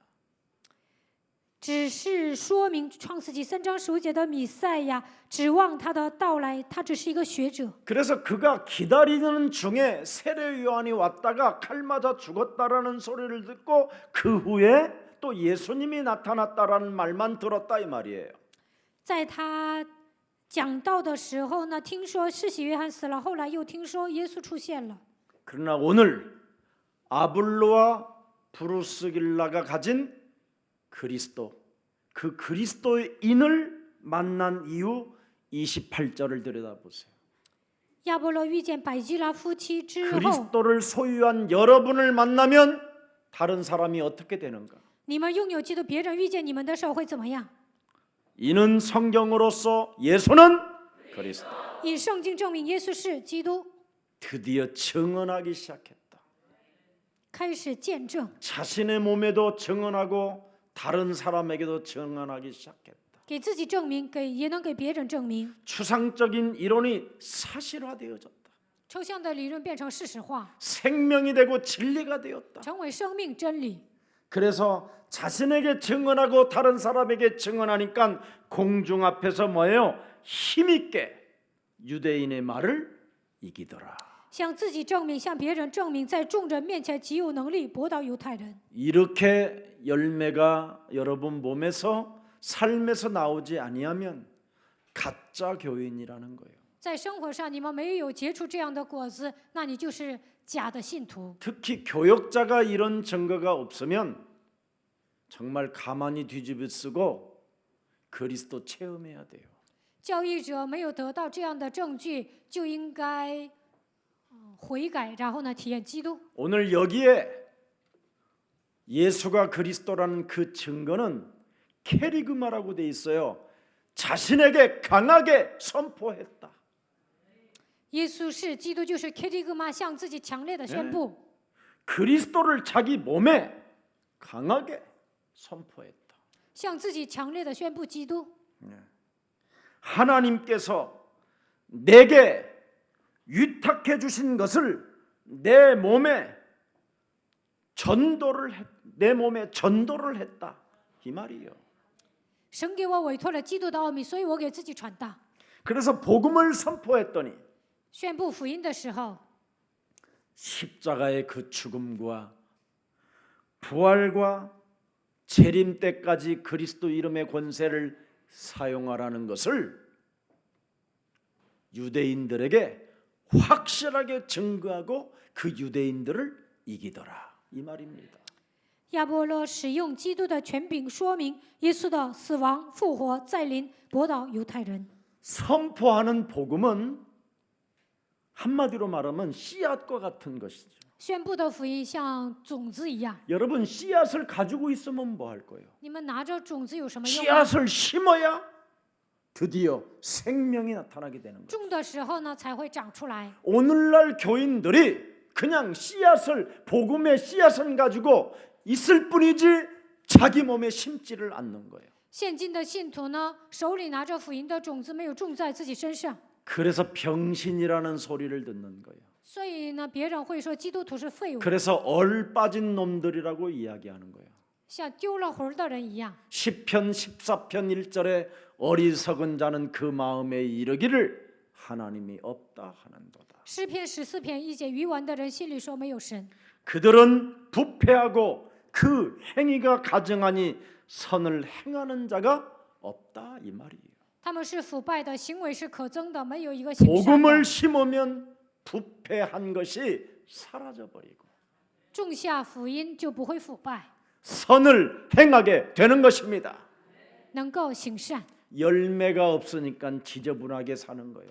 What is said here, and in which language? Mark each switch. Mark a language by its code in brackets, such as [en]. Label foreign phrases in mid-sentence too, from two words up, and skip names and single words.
[zh] 只是说明创世纪3章15节的弥赛亚，指望他的到来，他只是一个学者。 [ko] 그래서 그가 기다리는 중에 세례 요한이 왔다가 칼 맞아 죽었다라는 소리를 듣고 그 후에 또 예수님이 나타났다라는 말만 들었다 이 말이에요. [zh] 在他讲道的时候呢，听说施洗约翰死了，后来又听说耶稣出现了。 [ko] 그러나 오늘 아블로와 브루스길라가 가진 그리스도, 그 그리스도인을 만난 이후 28절을 들여다보세요. [zh] 亚波罗遇见百基拉夫妻之后， [ko] 그리스도를 소유한 여러분을 만나면 다른 사람이 어떻게 되는가? [zh] 你们拥有基督，别人遇见你们的时候会怎么样？ [ko] 이는 성경으로서 예수는 그리스도. [zh] 以圣经证明耶稣是基督， [ko] 드디어 증언하기 시작했다. [zh] 开始见证， [ko] 자신의 몸에도 증언하고 다른 사람에게도 증언하기 시작했다. [zh] 给自己证明，也能给别人证明。 [ko] 추상적인 이론이 사실화되어졌다. [zh] 抽象的理论变成事实化， [ko] 생명이 되고 진리가 되었다. [zh] 成为生命真理。 [ko] 그래서 자신에게 증언하고 다른 사람에게 증언하니까 공중 앞에서 뭐예요? 힘있게 유대인의 말을 이기더라. [zh] 向自己证明，向别人证明，在众人面前极有能力驳倒犹太人。 [ko] 이렇게 열매가 여러분 몸에서 삶에서 나오지 아니하면 가짜 교인이라는 거예요. [zh] 在生活上，你们没有结出这样的果子，那你就是假的信徒。 [ko] 특히 교역자가 이런 증거가 없으면 정말 가만히 뒤집어쓰고 그리스도 체험해야 돼요. [zh] 教义者没有得到这样的证据，就应该悔改，然后呢，体验基督。 [ko] 오늘 여기에 예수가 그리스도라는 그 증거는 캐리그마라고 돼 있어요. 자신에게 강하게 선포했다. [zh] 耶稣是基督，就是 kerygma， 向自己强烈的宣布， [ko] 그리스도를 자기 몸에 강하게 선포했다. [zh] 向自己强烈的宣布基督。 [ko] 하나님께서 내게 위탁해 주신 것을 내 몸에 전도를 했다 이 말이에요. [zh] 神给我委托了基督的奥秘，所以我给自己传达。 [ko] 그래서 복음을 선포했더니 [zh] 宣布福音的时候， [ko] 십자가의 그 죽음과 부활과 재림 때까지 그리스도 이름의 권세를 사용하라는 것을 유대인들에게 확실하게 증거하고 그 유대인들을 이기더라 이 말입니다. [zh] 亚波罗使用基督的权柄，说明耶稣的死亡、复活、再临，驳倒犹太人。 [ko] 선포하는 복음은 한마디로 말하면 씨앗과 같은 것이죠. [zh] 宣布的福音像种子一样， [ko] 여러분 씨앗을 가지고 있으면 뭐 할 거예요? [zh] 你们拿着种子有什么用呢？ [ko] 씨앗을 심어야 드디어 생명이 나타나게 되는 거예요. [zh] 种的时候呢，才会长出来。 [ko] 오늘날 교인들이 그냥 씨앗을 복음의 씨앗은 가지고 있을 뿐이지 자기 몸에 심지를 않는 거예요. [zh] 现今的信徒呢，手里拿着福音的种子，没有种在自己身上， [ko] 그래서 병신이라는 소리를 듣는 거예요. [zh] 所以呢，别人会说基督徒是废物， [ko] 그래서 얼 빠진 놈들이라고 이야기하는 거예요. [zh] 像丢了魂的人一样。 [ko] 시편 14편 1절에 어리석은 자는 그 마음에 이르기를 하나님이 없다 하는도다. [zh] 诗篇14篇1节，愚顽的人心里说没有神， [ko] 그들은 부패하고 그 행위가 가증하니 선을 행하는 자가 없다 이 말이에요. [zh] 他们是腐败的，行为是可憎的，没有一个行善的。 [ko] 복음을 심으면 부패한 것이 사라져 버리고 [zh] 种下福音就不会腐败， [ko] 선을 행하게 되는 것입니다. [zh] 能够行善。 [ko] 열매가 없으니까 지저분하게 사는 거예요.